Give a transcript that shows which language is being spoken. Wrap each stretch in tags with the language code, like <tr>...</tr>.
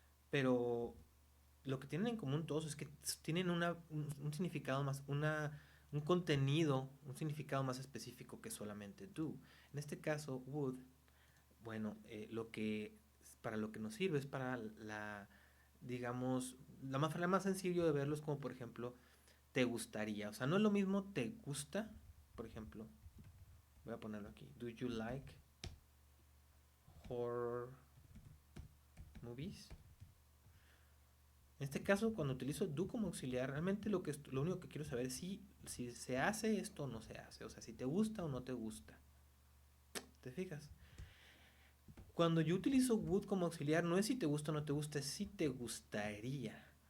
<es>Pero lo que tienen en común todos es que tienen un significado más, un contenido, un significado más específico que solamente do. En este caso, would, bueno, para lo que nos sirve es para digamos, la más sencillo de verlo es como, por ejemplo, te gustaría. O sea, no es lo mismo te gusta, por ejemplo, voy a ponerlo aquí.</es> <en>Do you like horror movies?</en> <es>En este caso, cuando utilizo do como auxiliar, realmente lo único que quiero saber es si se hace esto o no se hace. O sea, si te gusta o no te gusta. ¿Te fijas? Cuando yo utilizo would como auxiliar, no es si te gusta o no te gusta, es si te gustaría.</es>